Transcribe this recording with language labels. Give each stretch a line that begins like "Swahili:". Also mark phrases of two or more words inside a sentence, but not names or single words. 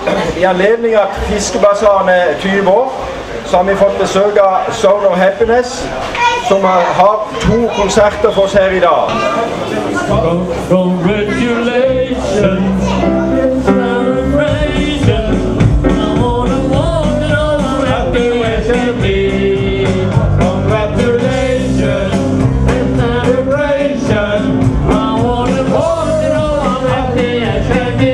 Norwegian: I anledning at Fiskebasaren er 20 år, så har vi fått besøk av Zone of Happiness, som har 2 konserter for oss her I dag.
English: Congratulations, celebration, I wanna walk it all happy as can be. Congratulations, celebration, I wanna walk it all happy as can be.